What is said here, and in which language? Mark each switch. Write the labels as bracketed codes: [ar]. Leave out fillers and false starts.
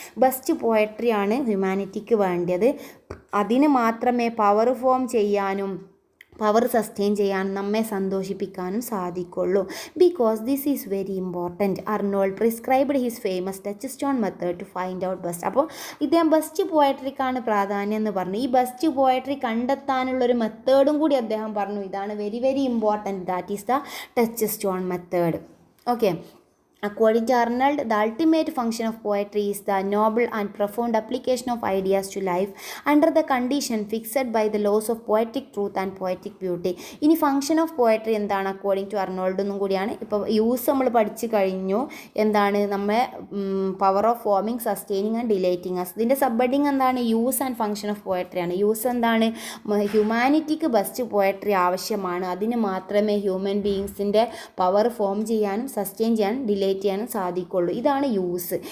[ml] Best പോയട്രിയാണ് ഹ്യൂമാനിറ്റിക്ക് വേണ്ടത്. അതിന് മാത്രമേ പവർ ഫോം ചെയ്യാനും പവർ സസ്റ്റെയിൻ ചെയ്യാനും നമ്മെ സന്തോഷിപ്പിക്കാനും സാധിക്കുള്ളൂ. [en] Because this is very important. Arnold prescribed his famous touchstone method to find out best. [ml] അപ്പോൾ ഇദ്ദേഹം ബെസ്റ്റ് പോയട്രിക്കാണ് പ്രാധാന്യം എന്ന് പറഞ്ഞു. ഈ ബെസ്റ്റ് പോയട്രി കണ്ടെത്താനുള്ളൊരു മെത്തേഡും കൂടി അദ്ദേഹം പറഞ്ഞു. ഇതാണ് [en] Very very important. That is the touchstone method. Okay. According to Arnold, the ultimate function of poetry is the noble and profound application of ideas to life under the condition fixed by the laws of poetic truth and poetic beauty. [ml] ഇനി [en] function of poetry [ml] എന്താണ് [en] according to Arnold [ml] എന്നും കൂടിയാണ്. ഇപ്പോൾ use നമ്മൾ പഠിച്ചു കഴിഞ്ഞു. എന്താണ് നമ്മെ [en] Power of forming, sustaining and delighting us. [ml] ഇതിൻ്റെ സബ്ഹെഡിങ് എന്താണ്? [en] use and function of [ml] പോയട്രിയാണ്. Use എന്താണ്? ഹ്യൂമാനിറ്റിക്ക് ബെസ്റ്റ് പോയട്രി ആവശ്യമാണ്. അതിന് മാത്രമേ ഹ്യൂമൻ ബീയിങ്സിൻ്റെ പവർ ഫോം ചെയ്യാനും സസ്റ്റെയിൻ ചെയ്യാനും ഡിലൈറ്റ് ചെയ്യാനും സാധിക്കുള്ളൂ. ഇതാണ് യൂസ്.